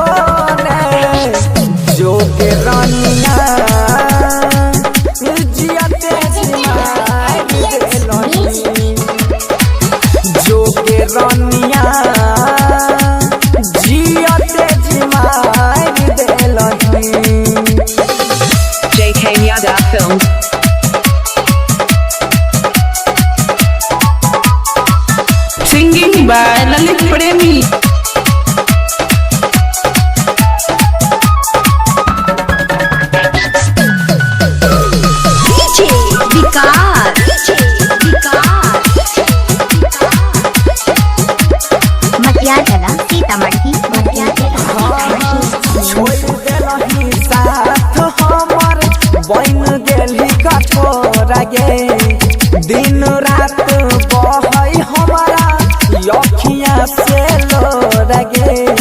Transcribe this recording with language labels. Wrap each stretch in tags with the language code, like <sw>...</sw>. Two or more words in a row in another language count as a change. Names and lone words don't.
<mai>जोगे रानिया जिया तेज मार देलही जोगे रानिया जिया तेज मार देलही। JK Yada Films.</mai> <en>Singing by Lalit Premi.</en> <mai>DJ Vikas मटियाला सीतामढ़ी छोड़ देलही साथ हमर बन गेली कठोरा गे दिन रात बहै हमारा अखियाँ से लोरा गे</mai>